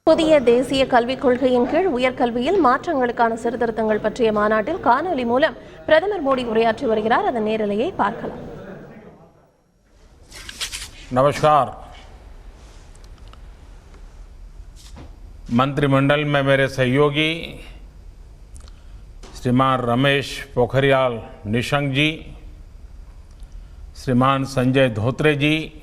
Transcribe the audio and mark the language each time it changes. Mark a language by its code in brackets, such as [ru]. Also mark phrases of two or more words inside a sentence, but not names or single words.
[ta] புதிய தேசிய கல்விக் கொள்கையின் கீழ் உயர்கல்வியில் மாற்றங்களுக்கான சீர்திருத்தங்கள் பற்றிய மாநாட்டில் காணொலி மூலம் பிரதமர் மோடி உரையாற்றி வருகிறார். அதன் நேரலையை பார்க்கலாம். [hi] नमस्कार। मंत्रिमंडल में मेरे सहयोगी श्रीमान रमेश पोखरियाल निशंक जी, श्रीमान संजय धोत्रे जी,